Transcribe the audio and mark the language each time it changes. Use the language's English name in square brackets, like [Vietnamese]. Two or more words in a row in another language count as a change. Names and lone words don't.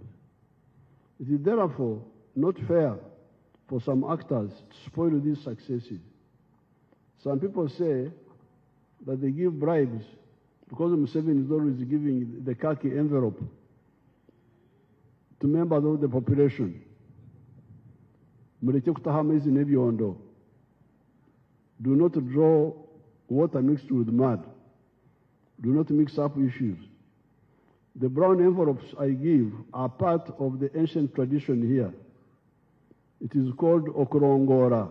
[English] It is therefore not fair for some actors to spoil these successes. Some people say that they give bribes because Museveni is always giving the khaki envelope to members of the population. [Nyankole] Mureke kutahama hizi n'ebyondo. [English] Do not draw water mixed with mud. Do not mix up issues. The brown envelopes I give are part of the ancient tradition here. It is called Okurongora.